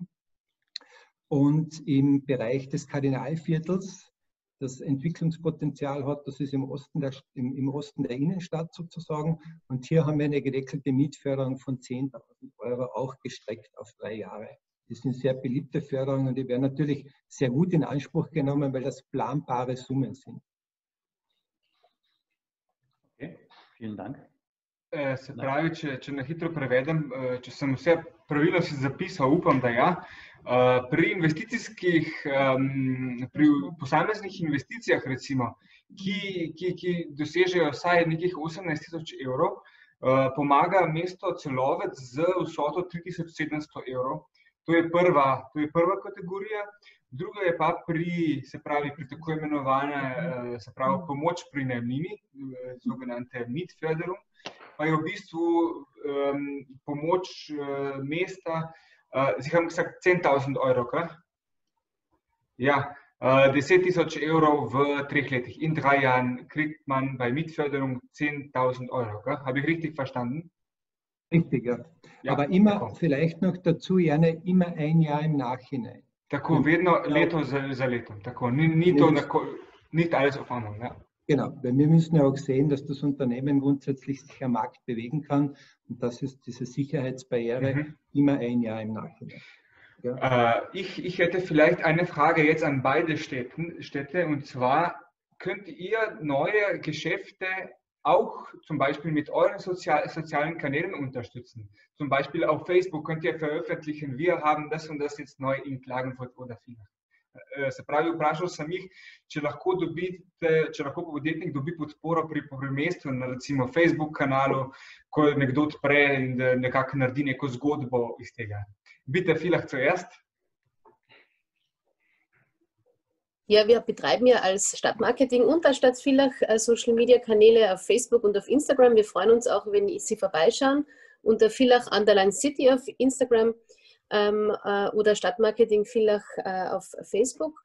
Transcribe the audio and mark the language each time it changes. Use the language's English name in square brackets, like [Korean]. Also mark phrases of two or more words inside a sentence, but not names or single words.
[German] Und im Bereich des Kardinalviertels, das Entwicklungspotenzial hat, das ist im Osten der Innenstadt sozusagen. Und hier haben wir eine gedeckelte Mietförderung von 10.000 Euro, auch gestreckt auf 3 Jahre. Das sind sehr beliebte Förderungen und die werden natürlich sehr gut in Anspruch genommen, weil das planbare Summen sind. Okay, vielen Dank. [Slovenian] Se pravi, če na hitro prevedem, če sem vse pravilno si zapisal, upam, da ja. Pri posameznih investicijah, recimo, ki dosežejo vsaj nekih 18.000 evrov, pomaga mesto Celovec z vsoto 3.700 evrov. To je prva kategorija. Druga je pa pri tako imenovane, pomoč pri najemnini, [German] sogenannte Mietförderung, [Slovenian] pa je v bistvu pomoč mesta, [German] Sie haben gesagt 10.000 Euro, klar? [Slovenian] Ja, 10.000 Euro v 3 letih. [German] In 3 Jahren kriegt man bei Mietförderung 10.000 Euro, klar? Habe ich richtig verstanden? Richtig, ja. Ja, aber immer vielleicht noch dazu, gerne immer 1 Jahr im Nachhinein. [Slovenian] Tako, vedno leto za letom. Tako, [German] nicht alles auf einmal. Ja. Genau, weil wir müssen ja auch sehen, dass das Unternehmen grundsätzlich sich am Markt bewegen kann. Und das ist diese Sicherheitsbarriere, immer 1 Jahr im Nachhinein. Ja. Ich hätte vielleicht eine Frage jetzt an beide Städte. Und zwar, könnt ihr neue Geschäfte auch zum Beispiel mit euren sozialen Kanälen unterstützen? Zum Beispiel auf Facebook könnt ihr veröffentlichen, wir haben das und das jetzt neu in Klagenfurt oder Villach. [Slovenian] Se pravi, vprašal sem jih, če lahko podjetnik dobi podporo pri mestu na recimo Facebook kanalu, ko nekdo odpre in nekako naredi neko zgodbo iz tega. [German] Bitte, Villach zuerst. Ja, wir betreiben ja als Stadtmarketing und als Stadt Villach Social-Media-Kanäle auf Facebook und auf Instagram. Wir freuen uns auch, wenn Sie vorbeischauen unter Villach_City auf Instagram oder Stadtmarketing Villach auf Facebook.